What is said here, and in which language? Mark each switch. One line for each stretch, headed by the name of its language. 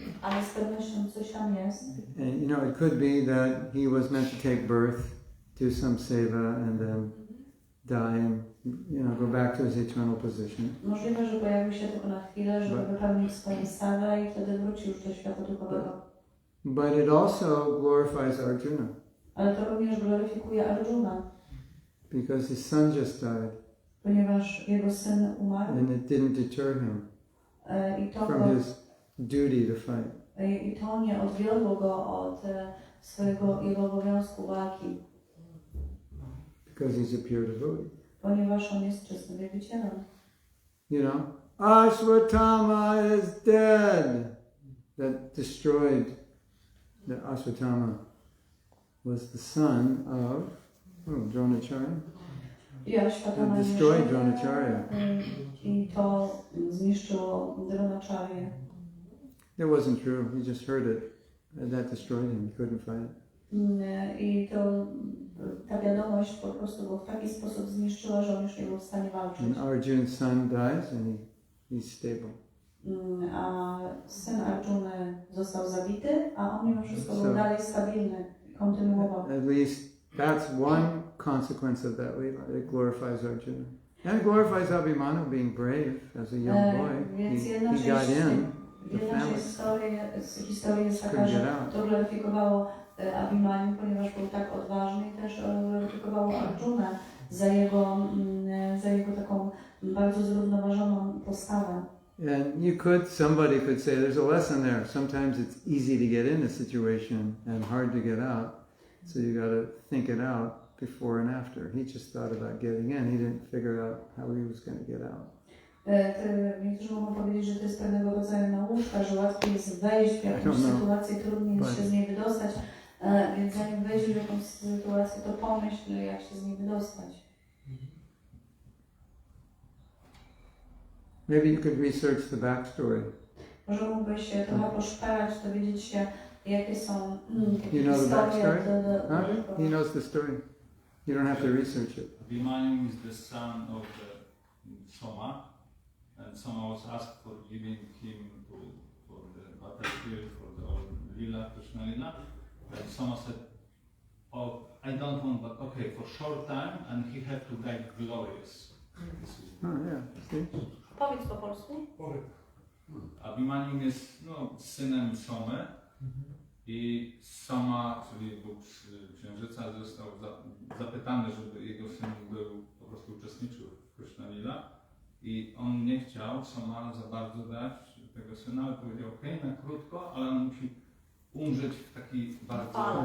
Polish: Ale z pewnością coś tam jest.
English: And you know, it could be that he was meant to take birth, do some seva, and then die and go back to his eternal position.
Polish: Możliwe, że pojawił się tylko na chwilę, żeby wypełnić swoje stawę i wtedy wrócił już do świata duchowego.
English: But it also glorifies Arjuna.
Polish: Ale to również gloryfikuje Arjuna.
English: Because his son just died.
Polish: Ponieważ jego syn umarł.
English: And it didn't deter him from his duty to fight.
Polish: I to nie odwiodło go od jego obowiązku walki.
English: Because he's a pure devotee.
Polish: Ponieważ on jest czystym wielbicielem.
English: You know, Ashwatthama is dead. That destroyed the Ashwatthama was the son of Dronacharya. It destroyed Dronacharya.
Polish: I to zniszczyło Dronacharyę.
English: It wasn't true. He just heard it. And that destroyed him. He couldn't fight.
Polish: I to ta wiadomość po prostu go w taki sposób zniszczyła, że on już nie był w stanie walczyć.
English: And Arjuna's son dies and he's stable.
Polish: A syn Arjuny został zabity, a on mimo wszystko był dalej stabilny, kontynuował.
English: At least that's one consequence of that Leela. It glorifies Arjuna. And it glorifies Abhimanu being brave as a young boy. He got in.
Polish: Jedna historia jest taka, że to gloryfikowało Abhimanu, ponieważ był tak odważny i też gloryfikowało Arjunę za jego taką bardzo zrównoważoną postawę.
English: And somebody could say there's a lesson there. Sometimes it's easy to get in a situation and hard to get out. So you got to think it out before and after. He just thought about getting in. He didn't figure out how he was going to get out.
Polish: Niektórzy mogą powiedzieć, że to jest pewnego rodzaju nauczka, że łatwiej jest wejść w jakąś sytuację, trudniej jest się z niej wydostać, więc zanim wejdziesz w jakąś sytuację, to pomyśl, jak się z niej wydostać.
English: Maybe you could research the backstory.
Polish: Może mógłbyś się trochę poszperać, dowiedzieć się, jakie są
English: You know the backstory?
Polish: historie.
English: He knows the story. You don't have to research it. Abhimanyu is the son of Soma, and Soma was asked for giving him for the battlefield for the Lila, Krishna Lila. And Soma said, "Oh, I don't want, but okay, for short time, and he had to die glorious." Oh yeah, see?
Polish: Powiedz po polsku. Abhimanyu jest synem Somy i Soma, czyli Bóg Księżyca, został zapytany, żeby jego syn po prostu uczestniczył w Krishna Lila i on nie chciał Soma za bardzo dać tego syna, ale powiedział na krótko, ale on musi umrzeć w taki bardzo...